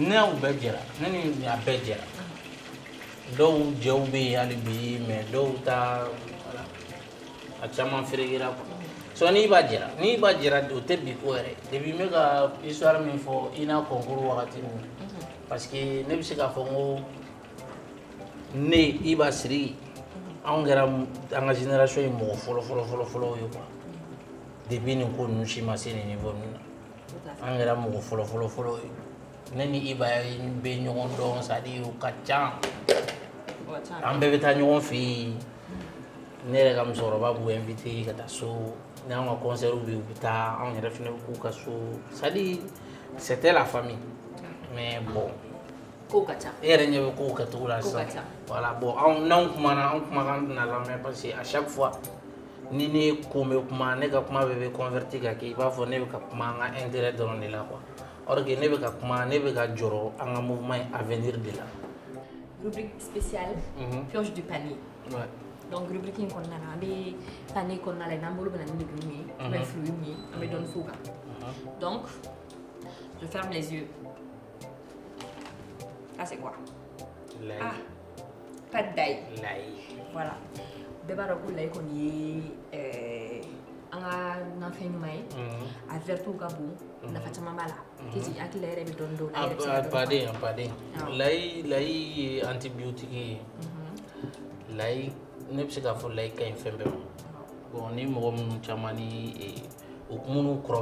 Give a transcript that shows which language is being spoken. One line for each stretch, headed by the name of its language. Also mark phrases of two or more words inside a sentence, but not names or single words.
Bambara: ne y'u bɛɛ jɛra ne ni a bɛɛ jɛra dɔw jɛw bɛ yen hali bi mais dɔw ta a caman ferekera quoi so n'i b'a jɛra o tɛ bi ko yɛrɛ depuis n bɛ ka histoire min fɔ i n'a concours wagati ninnu
French: parce que
Bambara: ne bɛ se k'a fɔ n ko ne i b'a siri anw kɛra an ka génération ye mɔgɔ fɔlɔ ye quoi depuis nin ko ninnu si ma se nin niveau ninnu na an kɛra mɔgɔ fɔlɔ ye ne ni Iba bɛ ɲɔgɔn dɔn
French: c'est à dire
Bambara: o ka ca an bɛɛ bɛ taa ɲɔgɔn fɛ yen ne yɛrɛ ka musokɔrɔba b'u invité ka taa so ni an ka concert bɛ yen u bɛ taa anw yɛrɛ fana bɛ k'u ka so
French: c'est à dire c'était la famille mais bon
Bambara: kow ka ca e yɛrɛ ɲɛ bɛ kow kɛcogo la sisan voilà bon n'anw kumana an kumakan tɛna lamɛn
French: parce que à chaque fois
Bambara: ni ne ko bɛ kuma ne ka kuma bɛɛ bɛ converti ka kɛ i b'a fɔ ne bɛ ka kuma an ka intérêt dɔrɔn de la quoi
French: or que
Bambara: ne bɛ ka kuma ne bɛ ka jɔrɔ an ka
French: mouvement avenir de la rubrique spéciale pioche du panier
Bambara: donc rubrique in kɔnɔna na an bɛ panier kɔnɔna la n'an bolo bɛ na ni légumes ye
French: ou bien
Bambara: fruits min ye an bɛ dɔɔnin f'o kan
French: donc je ferme les yeux. Ça c'est quoi?
Bambara: Laï.
French: Ah, pâte d'ail.
Bambara: Laï.
French: Voilà.
Bambara: Bɛɛ b'a dɔn ko layi kɔni ye an ka nafɛn ɲuman ye a vertu ka bon nafa caman b'a la k'i hakili la yɛrɛ bɛ dɔɔnin dɔn la yɛrɛ bɛ se ka dɔn paden layi ye antibiotique ye layi ne bɛ se k'a fɔ layi ka ɲi fɛn bɛɛ ma bon ni mɔgɔ minnu caman ni minnu kɔrɔbayara